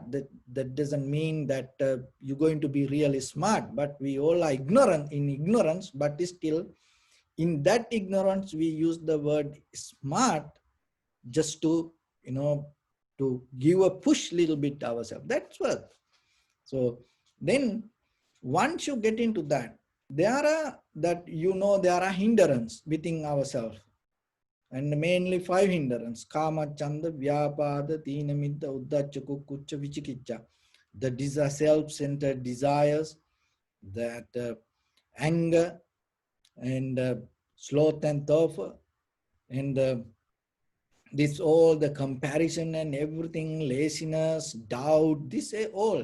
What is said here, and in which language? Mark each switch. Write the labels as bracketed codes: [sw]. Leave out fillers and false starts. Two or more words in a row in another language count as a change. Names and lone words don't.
[en] That doesn't mean that you're going to be really smart, but we all are ignorance, but still in that ignorance, we use the word smart just to, to give a push little bit ourselves. That's what. So then once you get into that, there are hindrance within ourselves. And mainly 5 hindrance: [pi] kama, chanda, vyapada, tina, midda, uddacha, kukucha, vichikicha. [en] The self-centered desires, that anger, and sloth and thirst, and this all the comparison and everything, laziness, doubt, this all.